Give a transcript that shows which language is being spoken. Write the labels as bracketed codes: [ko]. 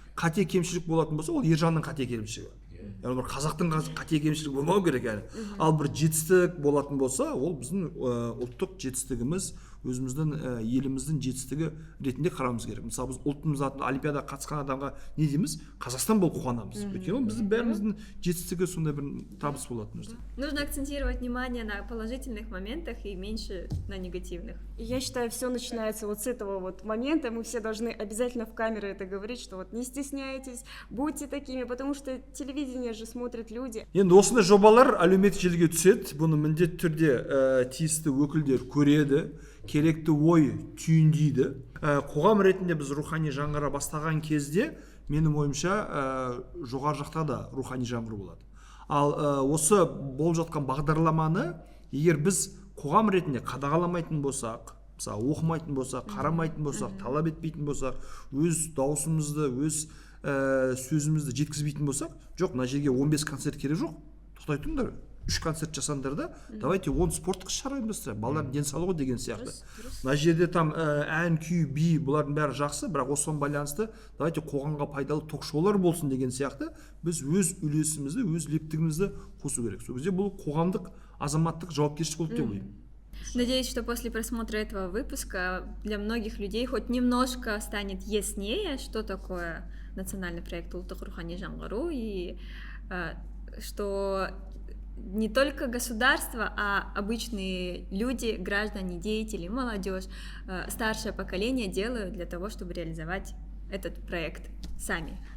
[kk] Қате кемшілік болатын болса, ол ержанның қате кемшілігі. Яғни бір қазақтың қате кемшілігі болмау керек әлі. Ал бір жетістік болатын болса, ол біздің ұлттық жетістігіміз, өзіміздің еліміздің жетістігі ретінде қарауымыз керек. Мысалы біз ұлтымыз атында олимпиадаға қатысқан адамға не дейміз? Қазақстан болып қуанамыз. Өйткені біздің бәріміздің жетістігі сондай бір табыс болатын. [ru] Нужно акцентировать внимание на положительных моментах и меньше на негативных. Я считаю, все начинается вот с этого вот момента. Мы все должны обязательно в камеры это говорить, что вот не стесняйтесь, будьте такими, потому что телевидение же смотрят люди. [kk] Енді осындай жобалар әлеуметтік желіге түседі. Бұны міндетті түрде тиісті өкілдер көреді, керекті ой түйіндейді. Қоғам ретінде біз рухани жаңғыра бастаған кезде, менің ойымша, жоғары жақта да рухани жаңғыру болады. Ал осы болып жатқан бағдарламаны егер біз қоғам ретінде қадағаламайтын болсақ, мысалы оқымайтын болсақ, қарамайтын болсақ, талап етпейтін болсақ, өз дауысымызды, өз сөзімізді жеткізбейтін болсақ, жоқ, мына жерге 15 концерт керек жоқ, тоқтай тұрыңдар, 3 концерт жасаңдар да, [ru] давайте [kk] 10 спорттық іс-шара ұйымдастырайық, балалардың денсаулығы деген сияқты. Мына жерде [ru] там [kk] ән, күй, би, бұлардың бәрі жақсы, бірақ осыған байланысты [ru] давайте [kk] қоғамға пайдалы ток-шоулар болсын деген сияқты біз өз үлесімізді, өз лептігімізді қосу керек. Сол кезде бұл қоғамдық, азаматтық жауапкершілік болып деп ойлаймын. [ru] Надеюсь, что после просмотра этого выпуска для многих людей хоть немножко станет яснее, что такое национальный проект «Улттук рухани жаңғыру», и что не только государство, а обычные люди, граждане, деятели, молодежь, старшее поколение делают для того, чтобы реализовать этот проект сами.